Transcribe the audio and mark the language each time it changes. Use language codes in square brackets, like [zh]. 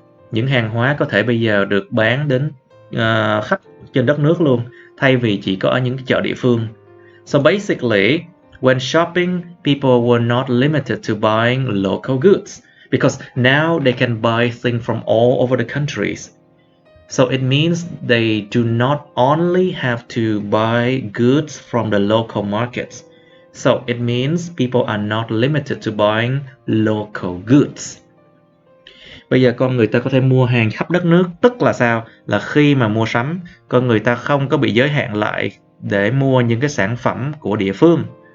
[vi] Những hàng hóa có thể bây giờ được bán đến khắp trên đất nước luôn, thay vì chỉ có ở những cái chợ địa phương. [en] So basically, when shopping, people were not limited to buying local goods because now they can buy things from all over the countries. So it means they do not only have to buy goods from the local markets. So it means people are not limited to buying local goods. [vi] Bây giờ con người ta có thể mua hàng khắp đất nước, tức là sao? Là khi mà mua sắm, con người ta không có bị giới hạn lại để mua những cái sản phẩm của địa phương.